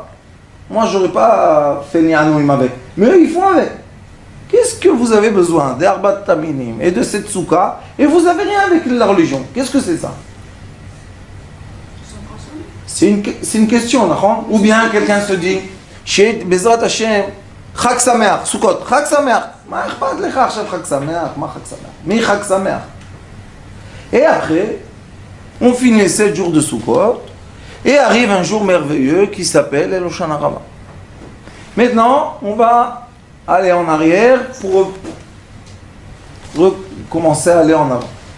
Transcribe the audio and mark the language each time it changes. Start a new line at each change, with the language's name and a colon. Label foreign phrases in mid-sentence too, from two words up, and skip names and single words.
French: Moi, j'aurais pas fait nianouim avec. Mais eux, ils font avec. Qu'est-ce que vous avez besoin d'
Hebrew: ארבעת המינים
French: et de cette soukha et vous avez rien avec la religion? Qu'est-ce que c'est ça? C'est une question, d'accord? Ou bien quelqu'un se dit,
Hebrew: Chez בעזרת השם, חג שמח, סוכות, חג שמח. מה אכפת לך עכשיו חג שמח, מה חג שמח. מי חג שמח.
French: Et après, on finit les 7 jours de Sukkot, et arrive un jour merveilleux qui s'appelle El Hoshana Rabbah. Maintenant, on va aller en arrière pour recommencer à aller en avant.